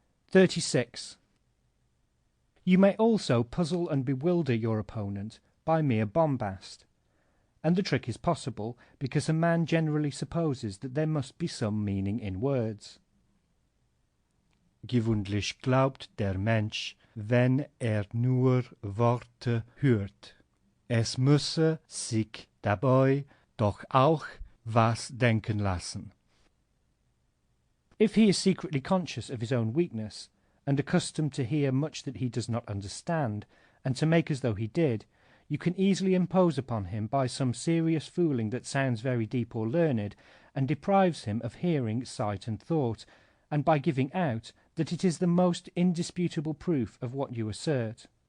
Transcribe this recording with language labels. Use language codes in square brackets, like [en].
[en] 36. You may also puzzle and bewilder your opponent by mere bombast, and the trick is possible because a man generally supposes that there must be some meaning in words. [de] Gewöhnlich glaubt der Mensch, wenn nur Worte hört. Es müsse sich dabei doch auch was denken lassen. [en] If he is secretly conscious of his own weakness, and accustomed to hear much that he does not understand, and to make as though he did, you can easily impose upon him by some serious fooling that sounds very deep or learned, and deprives him of hearing, sight, and thought, and by giving out that it is the most indisputable proof of what you assert.